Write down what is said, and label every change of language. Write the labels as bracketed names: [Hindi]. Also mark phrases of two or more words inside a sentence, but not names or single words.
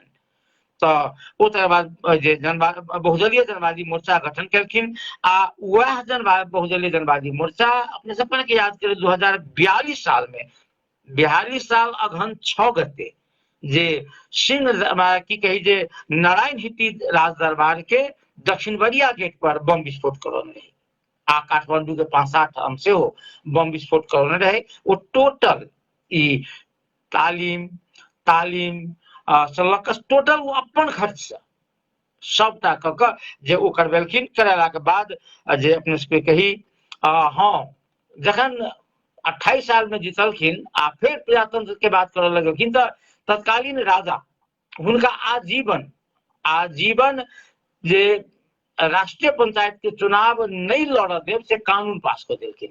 [Maithili] तो ओ तकर बाद जे बहुदलीय जनवादी मोर्चा गठन केलखिन आ वह बहुदलीय जनवादी मोर्चा अपने सब के याद करें 2042 साल में 42 साल अगहन 6 गते जे सिंह की कही जे नारायण हिट्टी राज दरबार के दक्षिण बरिया गेट पर बम विस्फोट करौने रहे आ काठमांडू के 5-7 ठाम से हो बम विस्फोट करौने रहे। वो टोटल ई तालीम सलकस टोटल वो अपन खर्च से सबटा क जे ओ करवेलखिन। करेला के बाद जे अपने सबके कही हाँ जखन 28 साल में जीतलखिन आ फिर प्रजातंत्र के बात करऽ लगलखिन तो तत्कालीन राजा हुनका आजीवन जे राष्ट्रीय पंचायत के चुनाव नहीं लड़ देव से कानून पास कर देलखिन।